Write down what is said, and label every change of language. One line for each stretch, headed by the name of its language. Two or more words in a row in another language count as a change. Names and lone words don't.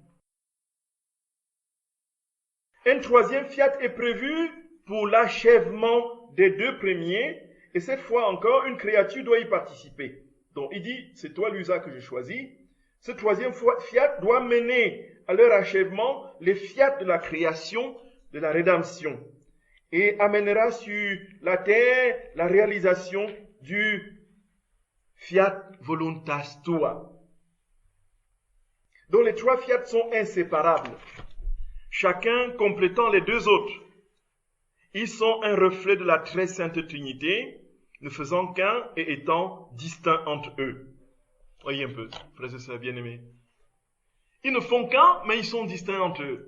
French: Un troisième fiat est prévu pour l'achèvement des deux premiers et cette fois encore, une créature doit y participer. Donc il dit, c'est toi l'usa que j'ai choisi. Ce troisième fiat doit mener à leur achèvement les fiat de la création, de la rédemption et amènera sur la terre la réalisation du
Latin: fiat voluntas tua.
French: Donc les trois fiats sont inséparables, chacun complétant les deux autres. Ils sont un reflet de la très sainte Trinité, ne faisant qu'un et étant distincts entre eux. Voyez un peu, frères et sœurs bien-aimés. Ils ne font qu'un, mais ils sont distincts entre eux.